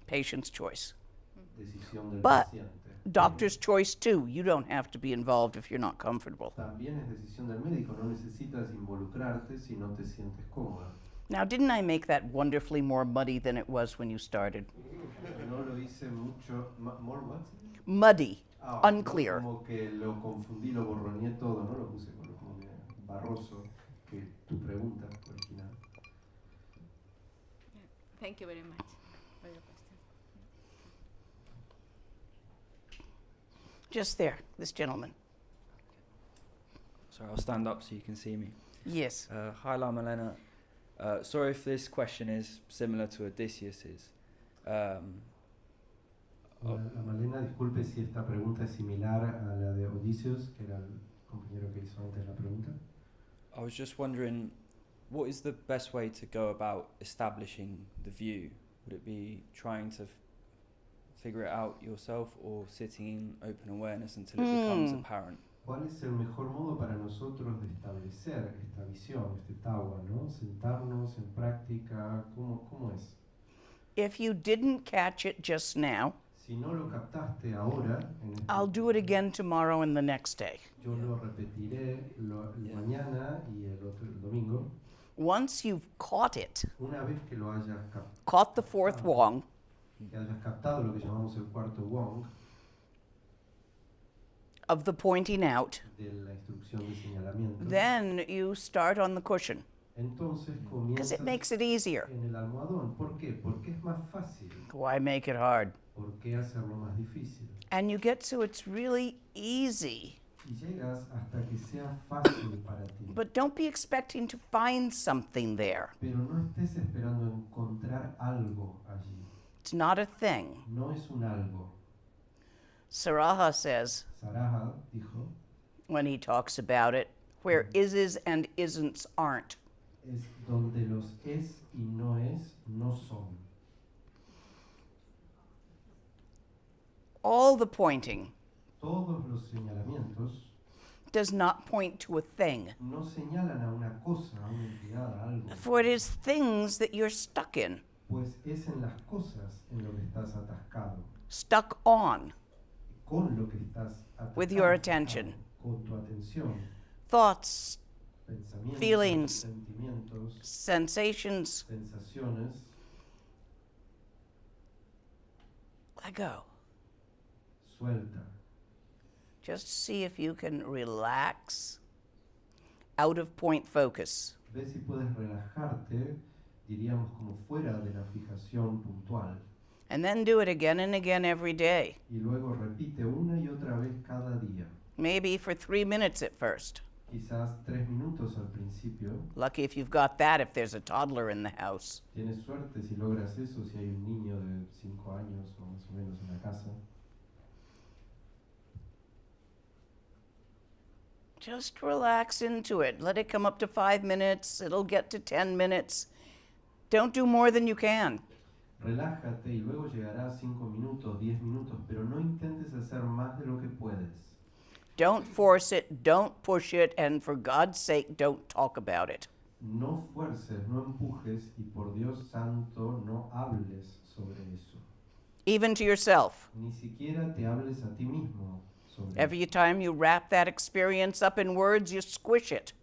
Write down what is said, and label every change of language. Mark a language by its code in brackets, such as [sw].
[en] Patient's choice. [es] Decisión del [en] But [es] paciente. [en] doctor's choice too. You don't have to be involved if you're not comfortable. [es] También es decisión del médico, no necesitas involucrarte si no te sientes cómoda. [en] Now, didn't I make that wonderfully more muddy than it was when you started? [es] No lo hice mucho, [en] more what? Muddy, [es] No, [en] unclear. [es] como que lo confundí, lo borroñé todo, no lo puse como barroso, que tu pregunta original. [en] Thank you very much for your question. Just there, this gentleman. Sorry, I'll stand up so you can see me. Yes. Hi, Lama Lena. Sorry if this question is similar to Odysseus's. [es] Malena, disculpe si esta pregunta es similar a la de Odysseus, que era el compañero que hizo antes la pregunta. [en] I was just wondering, what is the best way to go about establishing the view? Would it be trying to figure it out yourself, or sitting in open awareness until it becomes apparent? [es] ¿Cuál es el mejor modo para nosotros de establecer esta visión, este tawa, ¿no? Sentarnos en práctica, ¿cómo es? [en] If you didn't catch it just now, [es] Si no lo captaste ahora, [en] I'll do it again tomorrow and the next day. [es] yo lo repetiré mañana y el domingo. [en] Once you've caught it, [es] Una vez que lo hayas [en] caught the fourth wong, [es] que hayas captado lo que llamamos el cuarto wong [en] of the pointing out, [es] de la instrucción de señalamiento, [en] then you start on the cushion, [es] entonces [en] because it [es] comienzas [en] makes it easier. [es] en el almohadón. ¿Por qué? Porque es más fácil. [en] Why make it hard? [es] ¿Por qué hacerlo más difícil? [en] And you get so it's really easy. [es] Y llegas hasta que sea fácil para ti. [en] But don't be expecting to find something there. [es] pero no estés esperando encontrar algo allí. [en] It's not a thing. [es] No es un algo. [en] Saraha says, [es] Saraha dijo, [en] when he talks about it, where ises and isn't aren't. [es] es donde los es y no es no son. [en] All the pointing [es] Todos los señalamientos [en] does not point to a thing, [es] no señalan a una cosa, a una entidad, a algo, [en] for it is things that you're stuck in, [es] pues es en las cosas en lo que estás atascado, [en] stuck on, [es] con lo que estás atascado, [en] with your attention. [es] con tu atención, [en] Thoughts, [es] pensamientos, [en] Feelings. [es] sentimientos, [en] sensations, [es] sensaciones. [en] let go. [es] Suelta. [en] Just see if you can relax out of point focus. [es] Ve si puedes relajarte, diríamos como fuera de la fijación puntual. [en] And then do it again and again every day. [es] Y luego repite una y otra vez cada día. [en] Maybe for 3 minutes at first. [es] Quizás 3 minutos al principio. [en] Lucky if you've got that if there's a toddler in the house. [es] Tienes suerte si logras eso, si hay un niño de 5 años o más o menos en la casa. [en] Just relax into it. Let it come up to 5 minutes. It'll get to 10 minutes. Don't do more than you can. [es] Relájate y luego llegará a 5 minutos, 10 minutos, pero no intentes hacer más de lo que puedes. [en] Don't force it, don't push it, and for God's sake, don't talk about it. [es] No fuerces, no empujes y por Dios santo no hables sobre eso. [en] Even to yourself. [es] Ni siquiera te hables a ti mismo sobre eso. [en] Every time you wrap that experience up in words, you squish it.